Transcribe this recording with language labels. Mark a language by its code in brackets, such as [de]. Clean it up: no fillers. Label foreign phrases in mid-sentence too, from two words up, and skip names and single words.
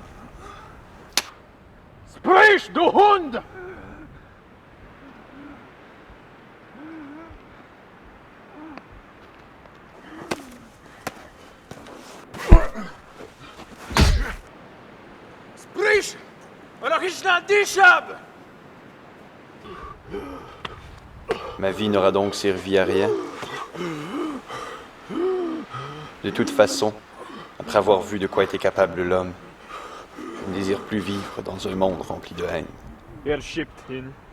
[de] Sprich, du Hund! Sprich! Oder ich schnell dich ab! [fr] Ma vie n'aura donc servi à rien. De toute façon, après avoir vu de quoi était capable l'homme, je ne désire plus vivre dans un monde rempli de haine. [de] schiebt hin.